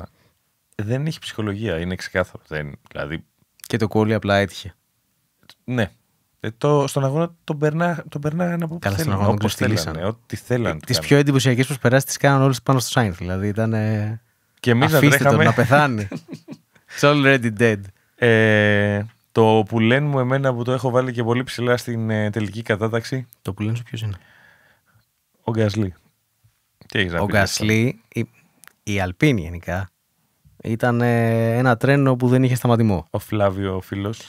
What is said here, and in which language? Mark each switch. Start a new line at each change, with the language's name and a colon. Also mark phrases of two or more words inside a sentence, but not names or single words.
Greek: Δεν έχει ψυχολογία. Είναι ξεκάθαρο. Δηλαδή... Και το κόλλι απλά έτυχε. Ναι. Στον αγώνα τον περνάγανε από όπου θέλανε. Όπως θέλανε. Ό,τι θέλανε. Τις πιο εντυπωσιακές προσπεράσεις τις κάναν όλες πάνω στο Σάινθ. Δηλαδή ήταν. Και εμείς αφήστε τον να πεθάνει.
English: It's already dead.
Greek: Το που λένε μου εμένα που το έχω βάλει και πολύ ψηλά στην τελική κατάταξη. Το που λένε σου ποιος είναι? Ο Γκασλί. Ο Γκασλί, η Αλπίνη γενικά, ήταν ένα τρένο που δεν είχε σταματημό. Ο Φλάβιο ο φίλος.